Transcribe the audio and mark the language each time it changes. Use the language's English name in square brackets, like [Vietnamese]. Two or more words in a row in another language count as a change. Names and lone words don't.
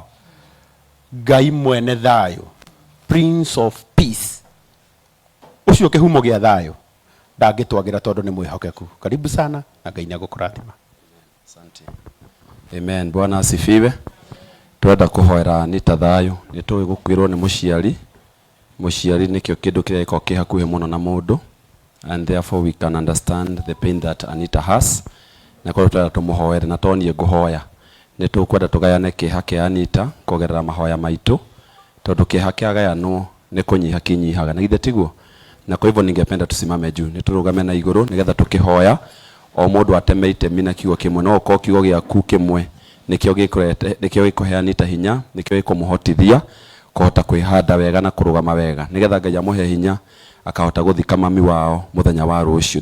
[Kikuyu] Ngai mwene thayũ, [English] Prince of Peace, [Kikuyu] ucio kĩhumo gĩa thayũ ndangĩtwagĩra tondũ nĩ mwĩhokeku. [Swahili] Karibu sana [Kikuyu] na Ngai nĩagũkũrathima. [Swahili] Asante. Amen. Bwana asifiwe. [Kikuyu] Twenda kũhoera Anita thayũ. Nĩ tũĩ gũkwĩrwo nĩ mũciari. Mũciari nĩkĩo kĩndũ kĩrĩa gĩkoragwo kĩ hakuhĩ mũno na mũndũ, [English] and therefore we can understand the pain that Anita has. [Kikuyu] Na kwa twenda tũmũhoere na tonie ngũhoya. Nĩ tũkwenda tũgayane kĩeha kĩa Anita kũgerera mahoya maitũ tondũ kĩeha kĩagayanwo nĩ kũnyiha kĩnyihaga. Na githĩ tiguo? [Swahili] Na kwa hivyo ningependa tusimame juu [Kikuyu] nĩtũrũgame na igũrũ nĩgetha tũkĩhoya o mũndũ ateme itemi na kiugo kĩmwe. No ũkorwo kiugo gĩaku kĩmwe nĩkĩo gĩkũhe Anita hinya, nĩkĩo gĩkũmũhotithia kũhota kwĩhanda wega na kũrũgama wega nĩgetha Ngai amũhe hinya akahota gũthika mami wao mũthenya wa rũciũ.